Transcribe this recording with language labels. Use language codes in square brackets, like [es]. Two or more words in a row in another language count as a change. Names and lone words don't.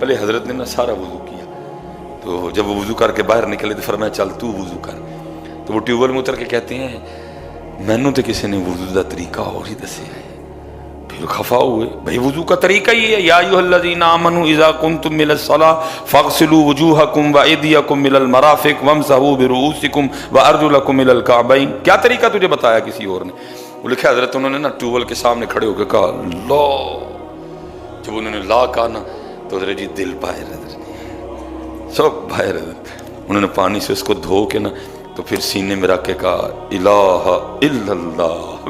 [ur] پہلے حضرت نے نا سارا وضو کیا. تو جب وہ وضو کر کے باہر نکلے تو فرمایا چل تو وضو کر. تو وہ ٹیوب ویل میں اتر کے کہتے ہیں مینوں تو کسی نے وضو کا طریقہ اور ہی دسیا ہے. پھر خفا ہوئے, بھائی وضو کا طریقہ یہ ہے, [ar] یا ایھا الذین آمنوا اذا کنتم الی الصلاۃ فاغسلوا وجوہکم وایدیکم الی المرافق وامسحوا برؤوسکم وارجلکم الی الکعبین. [ur] کیا طریقہ تجھے بتایا کسی اور نے؟ وہ لکھا حضرت انہوں نے نا ٹیوب ویل کے سامنے کھڑے ہو کے کہا لا. جب انہوں نے لا کہا نا تو حضرت جی دل باہر حضرت سب باہر حضرت. انہوں نے پانی سے اس کو دھو کے نا تو پھر سینے میں رکھ کے کہا [ar] الہ الا اللہ.